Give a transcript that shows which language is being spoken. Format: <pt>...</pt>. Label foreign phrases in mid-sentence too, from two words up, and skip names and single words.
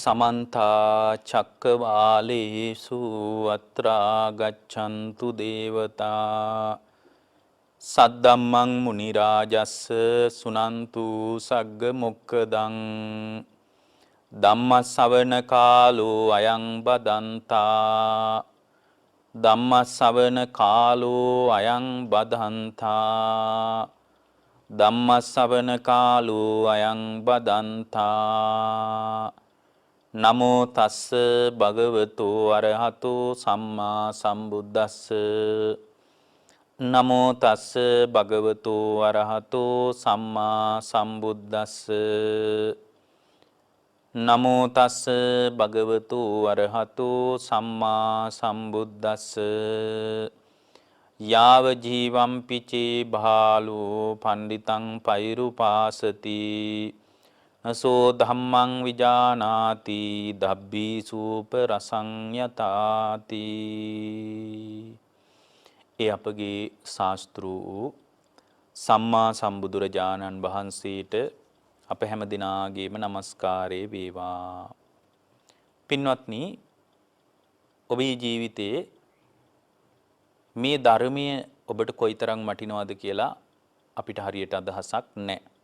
<pi>समन्ता चक्रवालेषु अत्रा गच्छन्तु देवता सद्धम्मं मुनिराजस्स सुनन्तु सग्ग मोक्खदं ධම්මස්සවන කාලෝ අයං බදන්තා ධම්මස්සවන කාලෝ අයං බදන්තා ධම්මස්සවන කාලෝ අයං බදන්තා නමෝ තස්ස භගවතු අරහතෝ සම්මා සම්බුද්දස්ස නමෝ තස්ස භගවතු අරහතෝ සම්මා සම්බුද්දස්ස නමෝ තස්ස භගවතු අරහතෝ සම්මා සම්බුද්දස්ස යාව ජීවම් පිචේ භාලෝ පණ්ඩිතං පෛරුපාසති නසෝ ධම්මං විජානාති ධබ්බී සූප රසං යතාති.</pi> <si>ඒ අපගේ ශාස්ත්‍රූ සම්මා සම්බුදුරජාණන් වහන්සේට අප හැම දිනාගේම নমස්කාරය වේවා. පින්වත්නි, ඔබේ ජීවිතයේ මේ ධර්මය ඔබට කොයිතරම් වටිනවද කියලා අපිට හරියට අදහසක් නැහැ.</si>